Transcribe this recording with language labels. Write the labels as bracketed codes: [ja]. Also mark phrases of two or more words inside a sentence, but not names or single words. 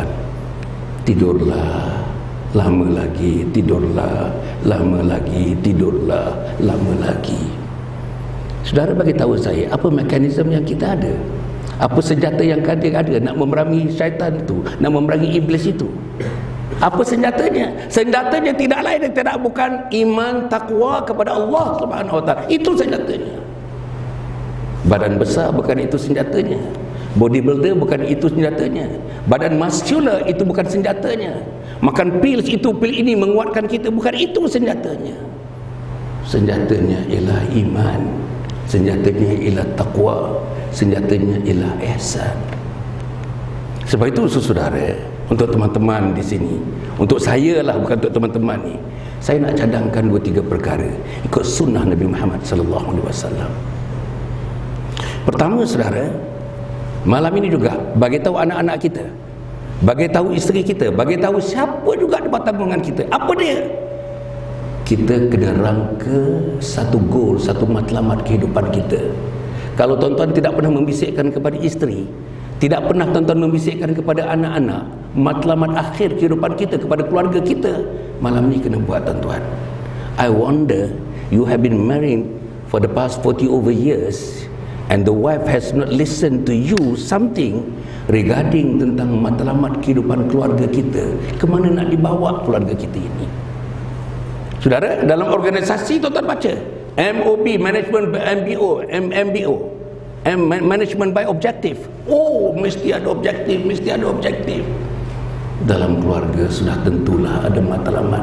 [ms] Tidurlah, lama lagi, tidurlah, lama lagi, tidurlah, lama lagi. Saudara bagi tahu saya, apa mekanisme yang kita ada? Apa senjata yang kita ada nak memerangi syaitan itu, nak memerangi iblis itu? Apa senjatanya? Senjatanya tidak lain dan tidak bukan iman, takwa kepada [ar] Allah Subhanahu wa ta'ala. [ms] Itu senjatanya. Badan besar bukan itu senjatanya. Bodybuilder bukan itu senjatanya. Badan muscular itu bukan senjatanya. Makan pil itu, pil ini menguatkan kita, bukan itu senjatanya. Senjatanya ialah iman. senjatanya ialah taqwa, senjatanya ialah ihsan. Sebab itu saudara, untuk teman-teman di sini, untuk saya lah, bukan untuk teman-teman ni, saya nak cadangkan 2-3 perkara ikut sunnah Nabi Muhammad [ar] sallallahu alaihi wasallam. [ms] Pertama saudara, malam ini juga bagi tahu anak-anak kita, bagi tahu isteri kita, bagi tahu siapa juga di bawah tanggungan kita, apa dia? Kita kena rangka satu goal, satu matlamat kehidupan kita. Kalau tuan-tuan tidak pernah membisikkan kepada isteri, tidak pernah tuan-tuan membisikkan kepada anak-anak matlamat akhir kehidupan kita, kepada keluarga kita, malam ni kena buat tuan-tuan. [en] I wonder, you have been married for the past 40 over years and the wife has not listened to you something regarding [ms] tentang matlamat kehidupan keluarga kita. Kemana nak dibawa keluarga kita ini? Saudara, dalam organisasi tuan-tuan baca MOB, [en] Management by MBO, [ms] MBO, [en] Management by Objective. [ms] Oh, mesti ada objektif, mesti ada objektif. Dalam keluarga sudah tentulah ada matlamat.